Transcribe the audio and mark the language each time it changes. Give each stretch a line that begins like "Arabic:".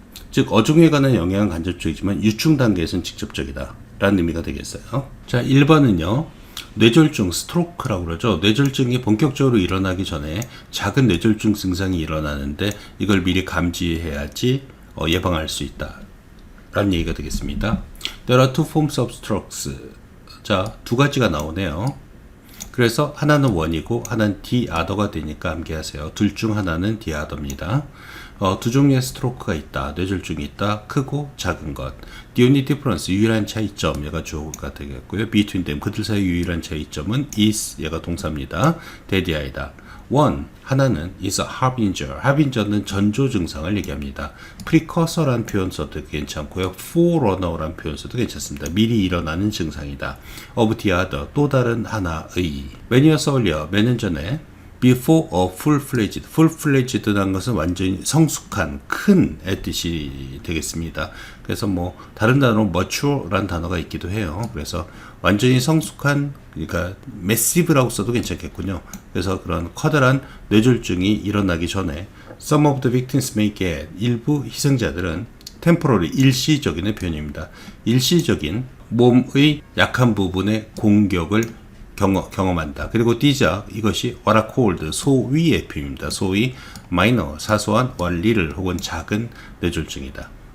Korean: 즉 어종에 관한 영향은 간접적이지만 유충 단계에서는 직접적이다 라는 의미가 되겠어요. 자, 1번은요. 뇌졸중, 스트로크라고 그러죠. 뇌졸중이 본격적으로 일어나기 전에 작은 뇌졸중 증상이 일어나는데 이걸 미리 감지해야지 예방할 수 있다 라는 얘기가 되겠습니다.
English: There are two forms of strokes.
Korean: 자, 두 가지가 나오네요. 그래서 하나는 원이고 하나는 the other가 되니까 암기하세요. 둘 중 하나는 the other입니다. 두 종류의 스트로크가 있다. 뇌졸중이 있다. 크고 작은 것.
English: The only difference,
Korean: 유일한 차이점, 얘가 주어가 되겠고요.
English: between them,
Korean: 그들 사이 유일한 차이점은 is, 얘가 동사입니다. 대디아이다.
English: one, 하나는 is a harbinger.
Korean: harbinger는 전조 증상을 얘기합니다. precursor란 표현 써도 괜찮고요. forerunner란 표현 써도 괜찮습니다. 미리 일어나는 증상이다.
English: of the other,
Korean: 또 다른 하나의.
English: many years earlier,
Korean: 몇 년 전에
English: before a full-fledged,
Korean: full-fledged라는 것은 완전히 성숙한, 큰 의 뜻이 되겠습니다. 그래서 뭐 다른 단어로 mature라는 단어가 있기도 해요. 그래서 완전히 성숙한, 그러니까 massive라고 써도 괜찮겠군요. 그래서 그런 커다란 뇌졸중이 일어나기 전에
English: some of the victims may get,
Korean: 일부 희생자들은 temporary, 일시적인의 표현입니다. 일시적인 몸의 약한 부분의 공격을 경험한다. 그리고 these are, 이것이
English: what are called,
Korean: 소위의 표현입니다. 소위 minor, 사소한 원리를 혹은 작은 뇌졸중이다.